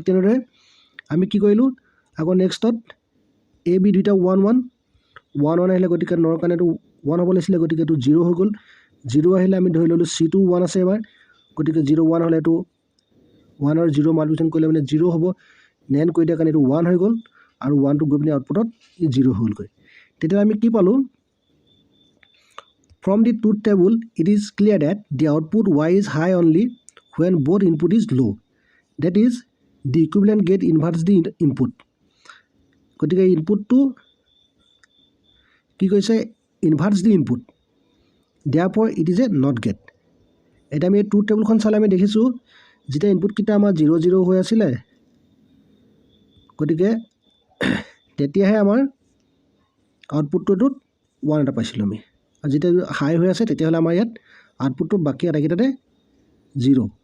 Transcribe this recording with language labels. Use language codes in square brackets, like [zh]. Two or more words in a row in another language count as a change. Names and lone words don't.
[as] তেনেদৰে আমি কি কৰিলোঁ আকৌ নেক্সটত AB দুইটা 1 1 আহিলে গতিকে নৰ কাৰণে এইটো 1 হ'ব লাগিছিলে গতিকে এইটো 0 হৈ গ'ল 0 আহিলে আমি ধৰি ল'লোঁ C টো 1 আছে এবাৰ গতিকে 0 1 হ'লে এইটো 1 আৰু 0 মাল্টিপ্লিকেশ্যন কৰিলে মানে 0 হ'ব NAND কৰি দিয়াৰ কাৰণে এইটো 1 হৈ গ'ল আৰু 1টো গৈ পিনি আউটপুটত 0 হ'লগৈ তেতিয়া আমি কি পালোঁ [en] From the truth table, it is clear that the output Y is high only when both input is low. That is, the equivalent gate inverts the input. [as] গতিকে ইনপুটটো কি কৈছে [en] inverts the input. Therefore, it is a not gate. [as] এতিয়া আমি [en] truth table [as] চালে আমি দেখিছোঁ যেতিয়া ইনপুটকেইটা আমাৰ 0 0 হৈ আছিলে গতিকে তেতিয়াহে আমাৰ আউটপুটটোত 1 এটা পাইছিলোঁ আমি আৰু যেতিয়া হাই হৈ আছে তেতিয়াহ'লে আমাৰ ইয়াত আউটপুটটো বাকী আটাইকেইটাতে 0